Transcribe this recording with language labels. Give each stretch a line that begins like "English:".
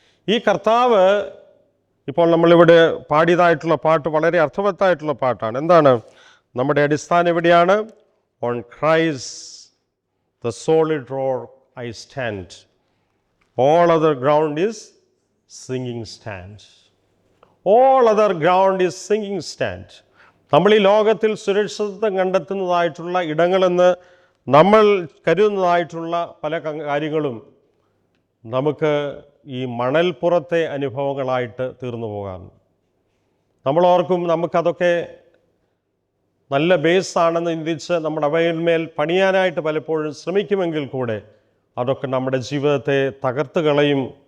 Malayalam: ഈ കർത്താവ്, ഇപ്പോൾ നമ്മളിവിടെ പാടിയതായിട്ടുള്ള പാട്ട് വളരെ അർത്ഥവത്തായിട്ടുള്ള പാട്ടാണ്. എന്താണ് നമ്മുടെ അടിസ്ഥാനം? എവിടെയാണ്?
English: On Christ the solid rock I stand, all other ground is sinking stand. All other ground is sinking stand.
Malayalam: നമ്മൾ ഈ ലോകത്തിൽ സുരക്ഷിതത്വം കണ്ടെത്തുന്നതായിട്ടുള്ള ഇടങ്ങളെന്ന് നമ്മൾ കരുതുന്നതായിട്ടുള്ള പല കാര്യങ്ങളും നമുക്ക് ഈ മണൽപ്പുറത്തെ അനുഭവങ്ങളായിട്ട് തീർന്നു പോകാം. നമ്മളോർക്കും നമുക്കതൊക്കെ നല്ല ബേസാണെന്ന് ചിന്തിച്ച് നമ്മുടെ അവയിന്മേൽ പണിയാനായിട്ട് പലപ്പോഴും ശ്രമിക്കുമെങ്കിൽ കൂടെ അതൊക്കെ നമ്മുടെ ജീവിതത്തെ തകർത്ത് കളയും.